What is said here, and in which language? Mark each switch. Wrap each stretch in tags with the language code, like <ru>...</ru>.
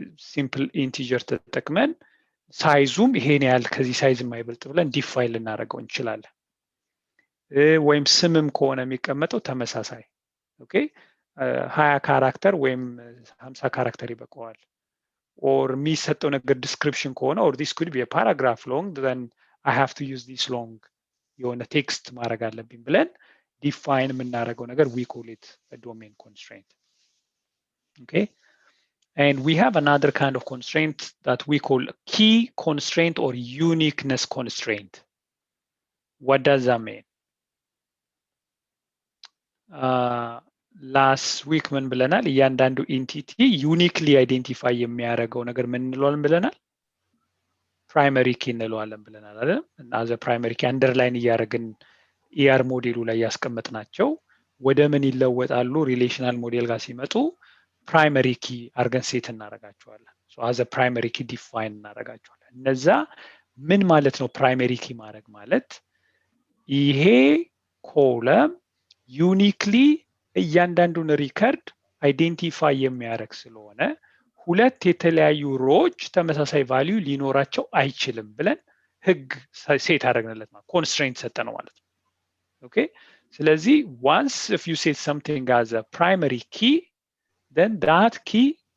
<am>ሲምፕል ኢንቲጀር ተጠቅመን ሳይዙም ይሄን ያህል ከዚህ ሳይዝ የማይበልጥ ብለን ዲፋይን ልናደርገው እንችላለን። ወይም ስምም ከሆነ የሚቀመጠው ተመሳሳይ ኦኬ 20 ካራክተር ወይም 50 ካራክተር ይበቃዋል። or የሚሰጠው ነገር ዲስክሪፕሽን ከሆነ</am> <en>or this could be a paragraph long then I have to use this long</en> <am>የሆነ ቴክስት ማድረግ አለብኝ ብለን ዲፋይን የምናደርገው ነገር</am> <en>we call it a domain constraint. Okay, and we have another kind of constraint that we call key constraint or uniqueness constraint. What does that mean?</en> <am>ላስት ዊክ ምን ብለናል? እያንዳንዱ ኢንቲቲ ዩኒክሊ አይዴንቲፋይ የሚያደርገው ነገር ምን እንለዋለን ብለናል? ፕራይመሪ ኪ እንለዋለን ብለናል አይደል? እና አዘ ፕራይመሪ ኪ አንደርላይን እያደረግን ኢአር ሞዴሉ ላይ ያስቀመጥናቸው ወደ ምን ይለወጣሉ? ሪሌሽናል ሞዴል ጋር ሲመጡ ፕራይመሪ ኪ አድርገን ሴት እናደርጋቸዋለን። ሶ አዘ ፕራይመሪ ኪ ዲፋይን እናደርጋቸዋለን። እነዛ ምን ማለት ነው? ፕራይመሪ ኪ ማድረግ ማለት ይሄ ኮለም ዩኒክሊ እያንዳንዱን ሪከርድ አይዴንቲፋይ የሚያደርግ ስለሆነ ሁለት የተለያዩ ሮዎች ተመሳሳይ ቫልዩ ሊኖራቸው አይችልም ብለን ህግ ሴት አደረግንለት ማለት ኮንስትሬንት ሰጠ ነው ማለት ነው። ኦኬ ስለዚህ</am> <en>once if you say something as a primary key then that key</en>